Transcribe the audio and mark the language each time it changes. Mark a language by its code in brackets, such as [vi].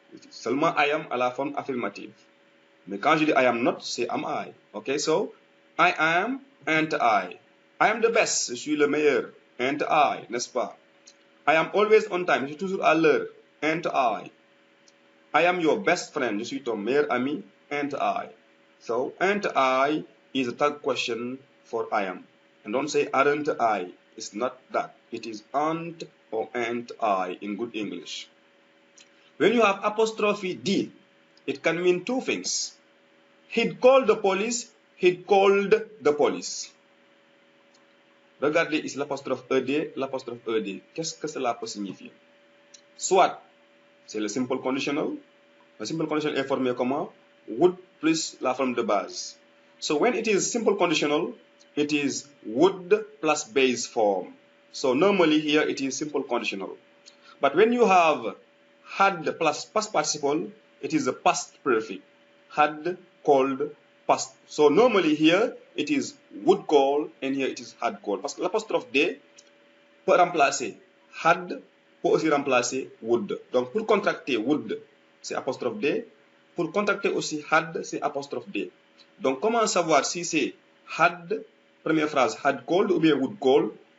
[fr] Seulement I am à la forme affirmative. Mais quand je dis I am not, c'est am I. [en] Okay, so I am, aren't I. I am the best, [fr] je suis le meilleur. [en] Aren't I, [fr] n'est-ce pas? [en] I am always on time, [fr] je suis toujours à l'heure. [en] Aren't I. I am your best friend, [fr] je suis ton meilleur ami. [en] Aren't I. So, aren't I is a tag question for I am. And don't say aren't I. It's not that. It is aren't or aren't I in good English. When you have apostrophe D, it can mean two things. He'd called the police, he'd called the police. [fr] Regardez ici l'apostrophe ED, l'apostrophe ED. Qu'est-ce que cela peut signifier? Soit, c'est le simple conditional. Le simple conditional est formé comment? Would plus la forme de base. [en] So when it is simple conditional, it is would plus base form. So normally here it is simple conditional. But when you have had plus past participle, it is a past perfect. Had, called, past. So normally here it is would call and here it is had call. [fr] Parce que l'apostrophe D peut remplacer had, peut aussi remplacer would. Donc pour contracter would, c'est apostrophe D. Pour contracter aussi had, c'est apostrophe D. Donc comment savoir si c'est had, première phrase, had called ou bien would call?